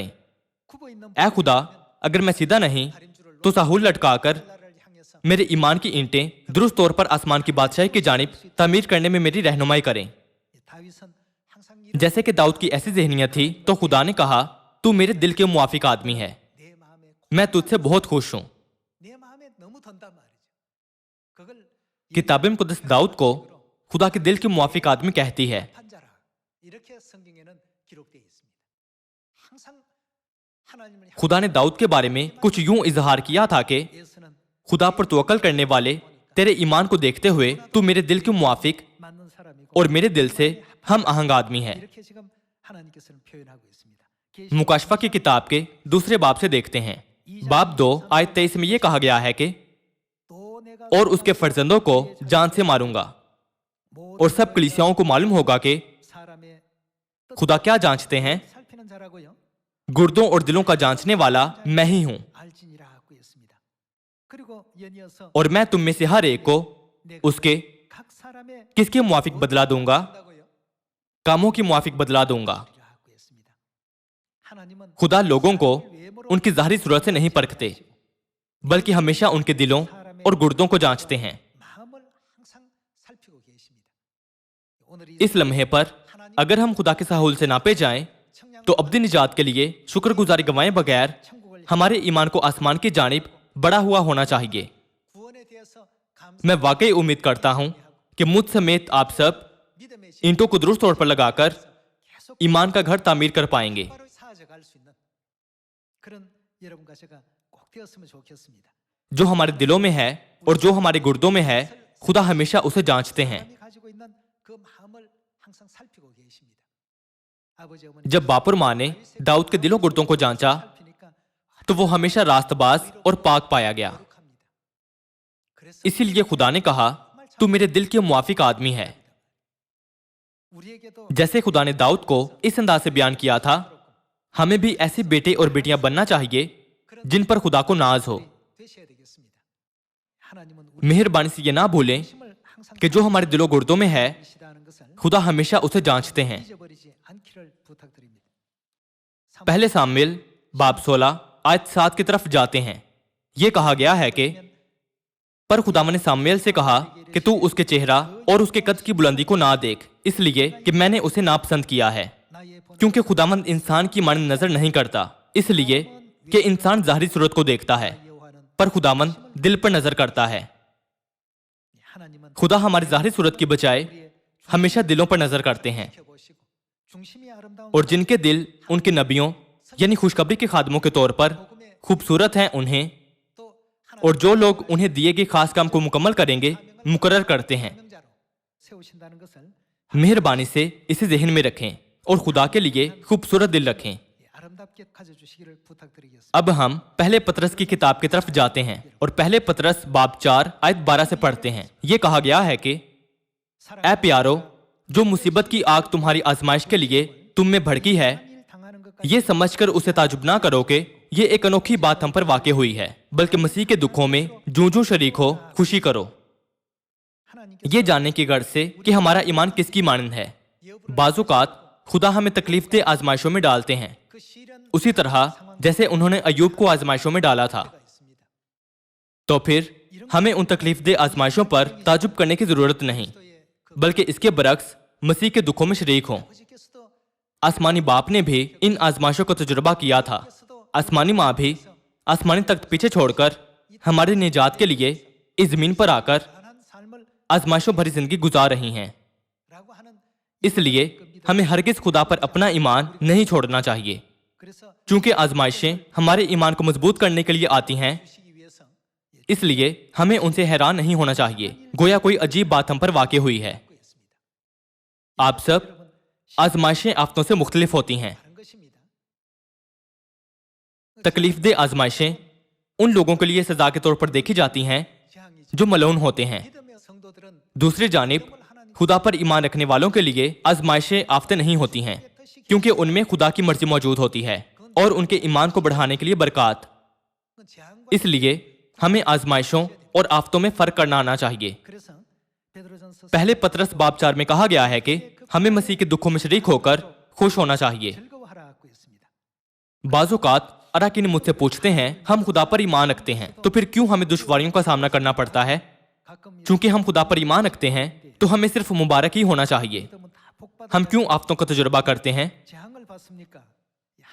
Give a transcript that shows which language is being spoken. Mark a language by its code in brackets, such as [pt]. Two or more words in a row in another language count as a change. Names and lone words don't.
[ur] اے خدا اگر میں سیدھا نہیں تو ساحول لٹکا کر میرے ایمان کی اینٹیں درست طور پر آسمان کی بادشاہی کی جانب تعمیر کرنے میں میری رہنمائی کریں۔ جیسے کہ داؤد کی ایسی ذہنیت تھی تو خدا نے کہا تو میرے دل کے موافق آدمی ہے۔ میں تجھ سے بہت خوش ہوں. [ko] 내 마음에 너무 든단 말이죠. 그걸 [ur] کتاب مقدس داؤد کو خدا کے دل کے موافق آدمی کہتی ہے. [ko] 판자라 이렇게 성경에는 기록되어 있습니다. 항상 하나님을 [ur] خدا نے داؤد کے بارے میں کچھ یوں اظہار کیا تھا کہ [ko] 향해서는 [ur] خدا پر توکل کرنے والے تیرے ایمان کو دیکھتے ہوئے تو میرے دل کے موافق [ko] 맞는 사람이고 [ur] اور میرے دل سے ہم آہنگ آدمی ہے. [ko] 이렇게 지금 하나님께서는 표현하고 있습니다. [ur] مکاشفہ کی کتاب کے دوسرے باب سے دیکھتے ہیں. باب 2 آیت 23 میں یہ کہا گیا ہے کہ [ko] 또 내가 [ur] اور اس کے فرزندوں کو جان سے ماروں گا اور سب کلیسیاؤں کو معلوم ہوگا کہ [ko] 사람의 [ur] خدا کیا جانچتے ہیں. [ko] 살피는 자라고요. [ur] گردوں اور دلوں کا جانچنے والا میں ہی ہوں [ko] 알지니라고 했습니다. 그리고 연이어서 [ur] اور میں تم میں سے ہر ایک کو اس کے [ko] 각 사람의 [ur] کس کے موافق بدلہ دوں گا, [ko] 다고요. [ur] کاموں کی موافق بدلہ دوں گا. [ko] 라고 했습니다. 하나님은 [ur] خدا لوگوں کو ان کی ظاہری صورت سے نہیں پرکھتے، بلکہ ہمیشہ ان کے دلوں اور گردوں کو جانچتے ہیں. [ko] 마음을 항상 살피고 계십니다. 오늘 이 [ur] اس لمحے پر اگر ہم خدا کے سہول سے ناپے جائیں، تو ابدی نجات کے لیے شکرگزاری گنوائے بغیر ہمارے ایمان کو آسمان کی جانب بڑا ہوا ہونا چاہیے. [ko] 구원에 대해서 [ur] میں واقعی امید کرتا ہوں کہ مجھ سمیت آپ سب [ko] 믿음의 [ur] اینٹوں کو درست طور پر لگا کر [ko] 계속 [ur] ایمان کا گھر تعمیر کر پائیں گے. [ko] 바로 사아져갈 수 있는 그런 여러분과 제가 꼭 되었으면 좋겠습니다. [ur] جو ہمارے دلوں میں ہے اور جو ہمارے گردوں میں ہے، خدا ہمیشہ اسے جانچتے ہیں. [ko] 사람이 가지고 있는 그 마음을 항상 살피고 계십니다. 아버지 어머니 [ur] جب باپ اور ماں نے داؤد کے دلوں گردوں کو جانچا, [ko] 살피니까 [ur] تو وہ ہمیشہ راستباز اور پاک پایا گیا. [ko] 거룩합니다. 그래서 [ur] اسی لیے خدا نے کہا، تو میرے دل کے موافق آدمی ہے. [ko] 우리에게도 [ur] جیسے خدا نے داؤد کو اس انداز سے بیان کیا تھا، ہمیں بھی ایسے بیٹے اور بیٹیاں بننا چاہیے جن پر خدا کو ناز ہو. [ko] 되셔야 되겠습니다. 하나님은 우리 [ur] مہربانی سے یہ نہ بھولیں [ko] 힘을 항상 [ur] کہ جو ہمارے دلوں گردوں میں ہے, [ko] 계시다는 것을 [ur] خدا ہمیشہ اسے جانچتے ہیں. [ko] 잊어버리지 않기를 부탁드립니다. [ur] پہلے سموئیل باب 16 آیت 7 کی طرف جاتے ہیں. یہ کہا گیا ہے کہ پر خداوند نے سموئیل سے کہا کہ تو اس کے چہرہ اور اس کے قد کی بلندی کو نہ دیکھ، اس لیے کہ میں نے اسے ناپسند کیا ہے. [ko] 나의 본 [ur] کیونکہ خداوند انسان کی مانند نظر نہیں کرتا، اس لیے کہ انسان ظاہری صورت کو دیکھتا ہے, [ko] 여호와는 [ur] پر خداوند دل پر نظر کرتا ہے. [ko] 하나님은 [ur] خدا ہماری ظاہری صورت کی بجائے [ko] 우리의 [ur] ہمیشہ دلوں پر نظر کرتے ہیں, [ko] 지켜보시고 중심이 아름다운 [ur] اور جن کے دل ان کے نبیوں یعنی خوشخبری کے خادموں کے طور پر خوبصورت ہیں، انہیں [ko] 또 [ur] اور جو لوگ انہیں دیے گئے خاص کام کو مکمل کریں گے مقرر کرتے ہیں. [ko] 명자로 세우신다는 것을 [ur] مہربانی سے اسے ذہن میں رکھیں اور خدا کے لیے خوبصورت دل رکھیں. [ko] 아름답게 가져주시기를 부탁드리겠습니다. [ur] اب ہم پہلے پطرس کی کتاب کی طرف جاتے ہیں اور پہلے پطرس باب 4 آیت 12 سے پڑھتے ہیں. یہ کہا گیا ہے کہ اے پیارو، جو مصیبت کی آگ تمہاری آزمائش کے لیے تم میں بھڑکی ہے, [ko] 일 당하는 것까지 [ur] یہ سمجھ کر اسے تعجب نہ کرو کہ یہ ایک انوکھی بات ہم پر واقع ہوئی ہے، بلکہ مسیح کے دکھوں میں جوں جوں شریک ہو خوشی کرو, [ko] 하나님께서 [ur] یہ جاننے کی غرض سے کہ ہمارا ایمان کس کی مانند ہے۔ بعض اوقات خدا ہمیں تکلیف دہ آزمائشوں میں ڈالتے ہیں, [ko] 그 시련 [ur] اسی طرح جیسے انہوں نے ایوب کو آزمائشوں میں ڈالا تھا. [ko] 가 있습니다. [ur] تو پھر ہمیں ان تکلیف دہ آزمائشوں پر تعجب کرنے کی ضرورت نہیں, [ko] 또의 그 [ur] بلکہ اس کے برعکس مسیح کے دکھوں میں شریک ہوں. [ko] 아버지께서도 [ur] آسمانی باپ نے بھی ان آزمائشوں کا تجربہ کیا تھا. آسمانی ماں بھی آسمانی تخت پیچھے چھوڑ کر ہمارے نجات کے لیے اس زمین پر آ کر [ko] 가난한 삶을 [ur] آزمائشوں بھری زندگی گزار رہی ہیں. [ko] 라고 하는 [ur] اس لیے ہمیں ہرگز خدا پر اپنا ایمان نہیں چھوڑنا چاہیے, [ko] 그래서 [ur] کیونکہ آزمائشیں ہمارے ایمان کو مضبوط کرنے کے لیے آتی ہیں. [ko] 주시기 위해서 [ur] اس لیے ہمیں ان سے حیران نہیں ہونا چاہیے، گویا کوئی عجیب بات ہم پر واقع ہوئی ہے. [ko] 하고 있습니다. [ur] آپ سب آزمائشیں آفتوں سے مختلف ہوتی ہیں. [ko] 다른 것입니다. [ur] تکلیف دہ آزمائشیں ان لوگوں کے لیے سزا کے طور پر دیکھی جاتی ہیں [ko] 재앙이죠. [ur] جو ملعون ہوتے ہیں. [ko] 믿음의 성도들은 [ur] دوسری جانب خدا پر ایمان رکھنے والوں کے لیے آزمائشیں آفتیں نہیں ہوتی ہیں، کیونکہ ان میں خدا کی مرضی موجود ہوتی ہے اور ان کے ایمان کو بڑھانے کے لیے برکات. [ko] 그 재앙과 [ur] اس لیے ہمیں آزمائشوں اور آفتوں میں فرق کرنا آنا چاہیے. [ko] 그래서 베드로전서 [ur] پہلے پطرس باب 4 میں کہا گیا ہے کہ ہمیں مسیح کے دکھوں میں شریک ہو کر خوش ہونا چاہیے. [ko] 즐거워하라고 했습니다. [ur] بعض اوقات اراکین مجھ سے پوچھتے ہیں، ہم خدا پر ایمان رکھتے ہیں تو پھر کیوں ہمیں دشواریوں کا سامنا کرنا پڑتا ہے? [ko] 가끔 [ur] چونکہ ہم خدا پر ایمان رکھتے ہیں تو ہمیں صرف مبارک ہی ہونا چاہیے. [ko] 믿음은 다 복받아 [ur] ہم کیوں آفتوں کا تجربہ کرتے ہیں? [ko] 재앙을 받습니까?